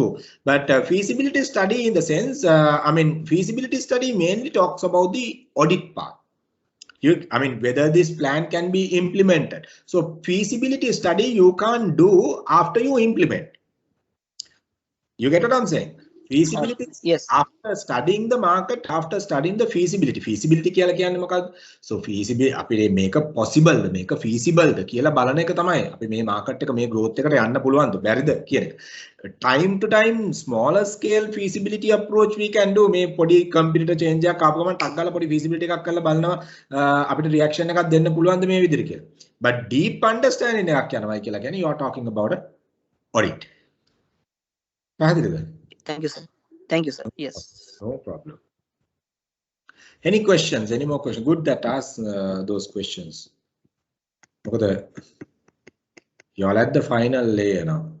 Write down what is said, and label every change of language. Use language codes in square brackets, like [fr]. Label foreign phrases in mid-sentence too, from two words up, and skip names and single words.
[en] But feasibility study in the sense, I mean feasibility study mainly talks about the audit part. I mean whether this plan can be implemented. So feasibility study you can't do after you implement. You get what I'm saying? Feasibility, yes. After studying the market, after studying the feasibility [si] කියලා කියන්නේ මොකක්ද? [en] So feasibility [si] අපි මේක possible ද මේක feasible ද කියලා බලන එක තමයි. අපි මේ market එක මේ growth එකට යන්න පුළුවන්ද බැරිද කියන එක. [en] Time to time smaller scale feasibility approach we can do. [si] මේ පොඩි [en] competitor change [si] එකක් ආපු ගමන් ටක් ගාලා පොඩි feasibility එකක් කරලා බලනවා අපිට reaction එකක් දෙන්න පුළුවන්ද මේ විදිහට කියලා. [en] But deep understanding [si] එකක් යනවා කියලා කියන්නේ [en] you are talking about a audit. [si] පැහැදිලිද? [en] Thank you sir. Thank you sir. Yes. No problem. Any questions? Any more questions? Good that asked those questions. Look at you're at the final layer now.